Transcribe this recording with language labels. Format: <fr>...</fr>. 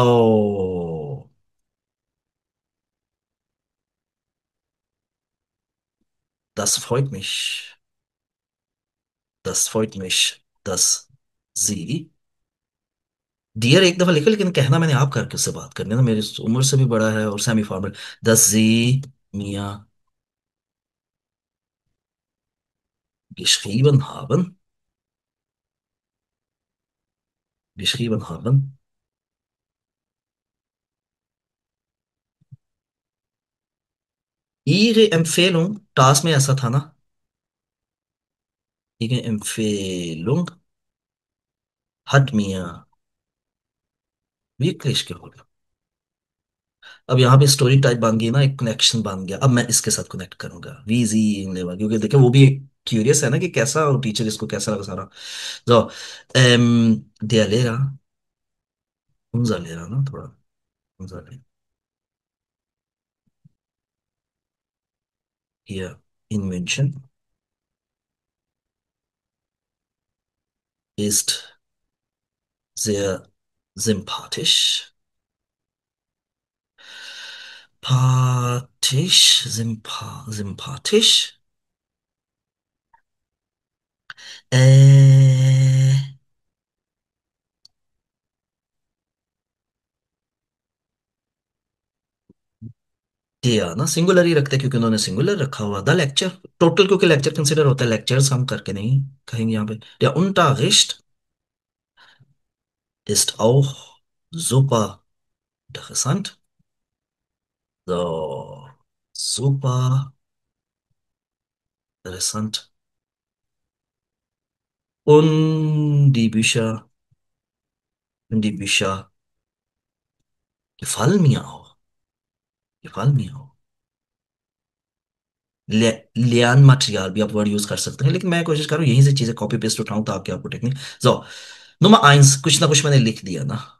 <hi>जो</hi> <de>das freut mich, das freut mich, dass Sie,</de> <hi>dear एक दफा लिखा, लेकिन कहना मैंने आप करके उससे बात करनी है ना, मेरी उम्र से भी बड़ा है और semi formal.</hi> <de>dass Sie mir geschrieben haben, geschrieben haben। Ihre Empfehlung,</de> <hi>task में ऐसा था ना,</hi> <de>Ihre Empfehlung hat mir wirklich geholfen।</de> <hi>अब यहाँ पे स्टोरी टाइप बन गई ना, एक कनेक्शन बन गया। अब मैं इसके साथ कनेक्ट करूंगा वीजी लेवा, क्योंकि देखिए वो भी क्यूरियस है ना कि कैसा टीचर इसको कैसा लगा सारा।</hi> <de>So, der Lehrer, unser Lehrer, ne,</de> <hi>थोड़ा</hi> <de>unser Lehrer hier in München ist sehr sympathisch, sympathisch, äh,</de> <hi>दिया ना, सिंगुलर ही रखते हैं क्योंकि उन्होंने सिंगुलर रखा हुआ द लेक्चर। टोटल क्योंकि लेक्चर कंसिडर होता है, लेक्चर्स हम करके नहीं कहेंगे यहाँ पे।</hi> <de>Der Unterricht ist auch super interessant, so super interessant, und die Bücher gefallen mir auch, gefallen mir auch।</de> <hi>Lernmaterial भी आप वर्ड यूज कर सकते हैं, लेकिन मैं कोशिश करूँ यहीं से चीजें कॉपी पेस्ट उठाऊं ताकि आपको टेक्निक। सो नंबर 1, कुछ ना कुछ मैंने लिख दिया ना।</hi>